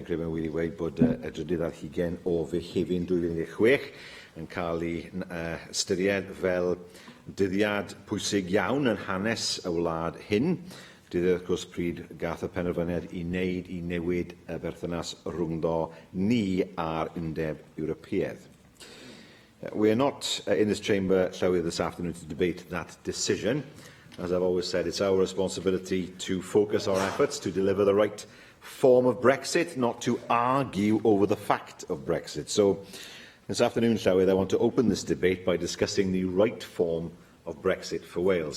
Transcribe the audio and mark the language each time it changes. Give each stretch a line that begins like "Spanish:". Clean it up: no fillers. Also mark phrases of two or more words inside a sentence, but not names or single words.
Welsh: Dwi'n credu mae'n wedi dweud bod y drydydd ar hugain o Fehefin 2016 yn cael ei ystyried fel dyddiad pwysig iawn yn hanes y wlad hyn. Dyddiad, wrth gwrs, pryd gath y penderfyniad i wneud i newid y berthynas rhwngddo ni a'r Undeb Ewropeaidd.
English: We are not in this chamber, Llywydd, this afternoon to debate that decision. As I've always said, it's our responsibility to focus our efforts to deliver the right form of Brexit, not to argue over the fact of Brexit. So, this afternoon, Llywydd, I want to open this debate by discussing the right form of Brexit for Wales.